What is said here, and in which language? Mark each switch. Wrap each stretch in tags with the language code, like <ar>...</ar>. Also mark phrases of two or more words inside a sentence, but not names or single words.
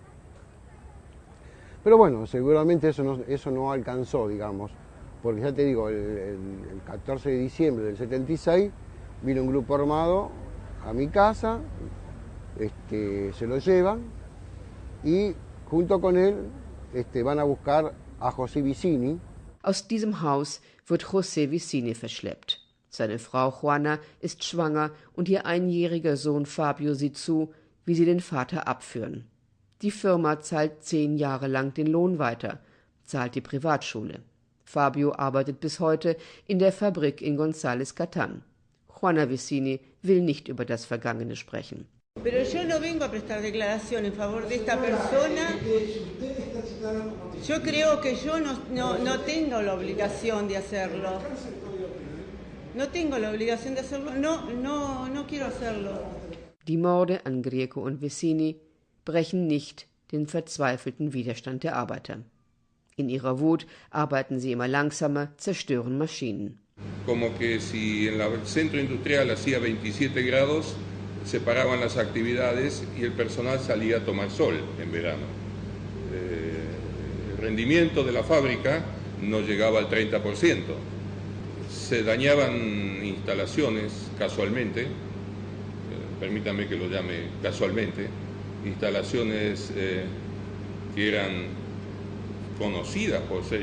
<es>Pero bueno, seguramente eso no alcanzó, digamos, porque ya te digo, el 14 de diciembre del 76 vino un grupo armado a mi casa, se lo llevan y junto con él van a buscar a José Vicini.</es> <de>Aus diesem Haus wird José Vicini verschleppt. Seine Frau Juana ist schwanger und ihr einjähriger Sohn Fabio sieht zu, wie sie den Vater abführen. Die Firma zahlt 10 Jahre lang den Lohn weiter, zahlt die Privatschule. Fabio arbeitet bis heute in der Fabrik in González Catán. Juana Vicini will nicht über das Vergangene sprechen.</de> <es>Pero yo no vengo a prestar declaración en favor de esta persona. Yo creo que yo no tengo la obligación de hacerlo. No tengo la obligación de hacerlo. No quiero hacerlo.</es> <de>Die Morde an Grieco und Vicini brechen nicht den verzweifelten Widerstand der Arbeiter. In ihrer Wut arbeiten sie immer langsamer, zerstören Maschinen.</de> <es>Como que si en el centro industrial hacía 27 grados, se paraban las actividades y el personal salía a tomar sol en verano. El rendimiento de la fábrica no llegaba al 30%. Se dañaban instalaciones casualmente, permítanme que lo llame casualmente, instalaciones que eran conocidas por ser</es>